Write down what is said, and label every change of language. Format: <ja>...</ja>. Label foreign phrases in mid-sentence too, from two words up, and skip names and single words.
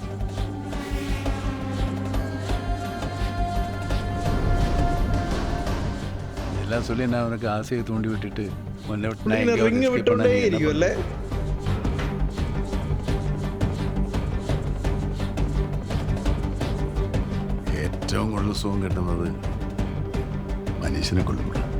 <ta>എല്ലാം சொல்லி நான் அவனுக்கு ஆசையை தூண்டி விட்டுட்டு</ta> <ml>റിങ് വിട്ടോണ്ടേ ഇരിക്കുമല്ലേ? ഏറ്റവും കൂടുതൽ സുഖം കിട്ടുന്നത് മനുഷ്യനെ കൊല്ലുമ്പോൾ.</ml>